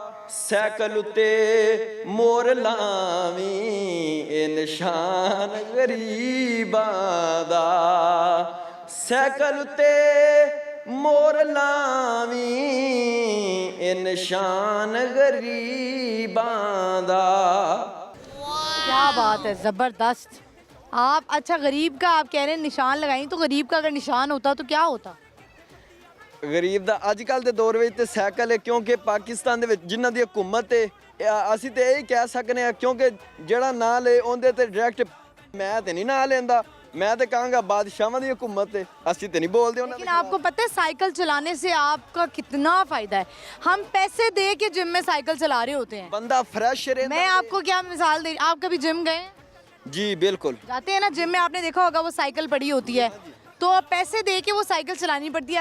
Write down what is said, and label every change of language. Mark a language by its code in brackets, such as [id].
[pa] Cycle ਉਤੇ ਮੋਰ ਲਾਵੀਂ ਇਹ ਨਿਸ਼ਾਨ ਗਰੀਬਾਂ ਦਾ ਸਾਈਕਲ ਉਤੇ ਮੋਰ ਲਾਵੀਂ ਇਹ ਨਿਸ਼ਾਨ ਗਰੀਬਾਂ ਦਾ [hi] क्या बात है, ज़बरदस्त। आप अच्छा गरीब का आप कह रहे हैं निशान लगाई, तो गरीब का अगर निशान होता तो क्या होता? [pa] ਗਰੀਬ ਦਾ ਅੱਜ ਕੱਲ ਦੇ ਦੌਰ ਵਿੱਚ ਤੇ ਸਾਈਕਲ ਹੈ ਕਿਉਂਕਿ ਪਾਕਿਸਤਾਨ ਦੇ ਵਿੱਚ ਜਿਨ੍ਹਾਂ ਦੀ ਹਕੂਮਤ ਹੈ ਅਸੀਂ ਤੇ ਇਹ ਕਹਿ ਸਕਨੇ ਆ ਕਿਉਂਕਿ ਜਿਹੜਾ ਨਾਂ ਲੈ ਉਹਦੇ ਤੇ ਡਾਇਰੈਕਟ ਮੈਂ ਤੇ ਨਹੀਂ ਨਾਂ ਲੈਂਦਾ [hi] मैं तो कहूँगा बादशाहों की हुकूमत है [pa] ਅਸੀਂ ਤੇ ਨਹੀਂ ਬੋਲਦੇ ਉਹਨਾਂ [hi] लेकिन आपको पता है साइकिल चलाने से आपका कितना फायदा है। हम पैसे दे के जिम में साइकिल चला रहे होते हैं, बंदा फ्रेश रहता मैं आपको क्या मिसाल दे, आप कभी जिम गए हैं? जी बिल्कुल जाते हैं ना जिम में, आपने देखा होगा वो साइकिल पड़ी होती है तो पैसे दे के वो साइकिल चलानी पड़ती है।